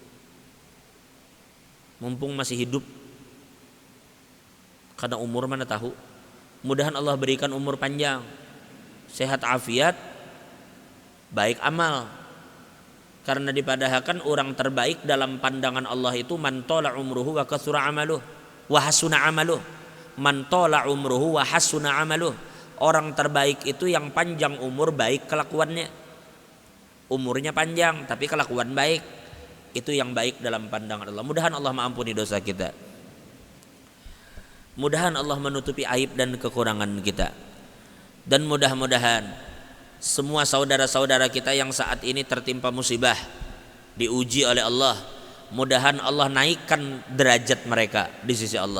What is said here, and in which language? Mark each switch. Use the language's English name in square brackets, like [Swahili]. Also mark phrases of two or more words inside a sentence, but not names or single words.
[Indonesian] Mumpung masih hidup, karena umur mana tahu. Mudahan Allah berikan umur panjang, sehat afiat, baik amal. [Banjar] Karena dipadahkan orang terbaik dalam pandangan Allah itu [Arabic] من طال عمره وكثر عمله وحسن عمله. من طال عمره وحسن عمله. [Indonesian] Orang terbaik itu yang panjang umur, baik kelakuannya. Umurnya panjang tapi kelakuan baik. Itu yang baik dalam pandangan Allah. Mudahan Allah mengampuni dosa kita. Mudahan Allah menutupi aib dan kekurangan kita. Dan mudah-mudahan semua saudara-saudara kita yang saat ini tertimpa musibah, diuji oleh Allah, mudahan Allah naikkan derajat mereka di sisi Allah.